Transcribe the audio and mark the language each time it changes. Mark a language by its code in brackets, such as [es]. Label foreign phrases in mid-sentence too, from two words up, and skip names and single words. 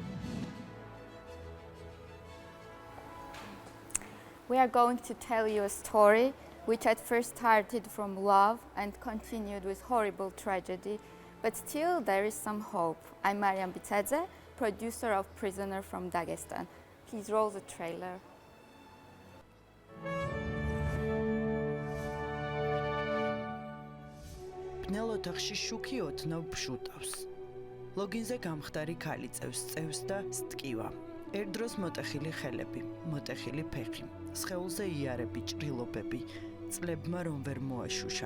[en] We are going to tell you a story which at first started from love and continued with horrible tragedy, but still there is some hope. I'm Mariam Bitadze, producer of Prisoner from Dagestan. Please roll the trailer. [ka] ბნელ ოთახში შუქი ოდნავ ფშუტავს. ლოგინზე გამხდარი ქალი წევს და სტკივა. ერთ დროს მოტეხილი ხელები, მოტეხილი ფეხი, სხეულზე იარები, ჭრილობები, წლებმა რომ ვერ მოაშუშა.